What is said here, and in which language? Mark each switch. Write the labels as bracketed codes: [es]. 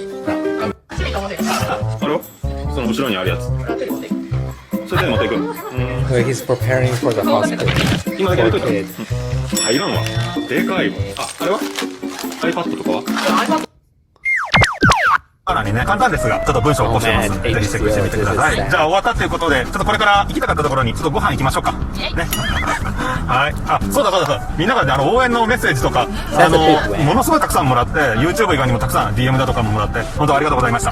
[ja] あれはその後ろにあるやつ。それで持っていく。 [en] So he's preparing for the hospital. [ja] 今だけ入れといた。入らんわ。でかいわ。あれは iPad とかはさらにね、簡単ですが、ちょっと文章を起こしてます。ぜひチェックしてみてください。じゃあ終わったということで、ちょっとこれから行きたかったところに、ちょっとご飯行きましょうか。ね。はい。あ、そうだそうだそうだ。みんなからね、応援のメッセージとか、ものすごいたくさんもらって、YouTube 以外にもたくさん DM だとかももらって、本当ありがとうございました。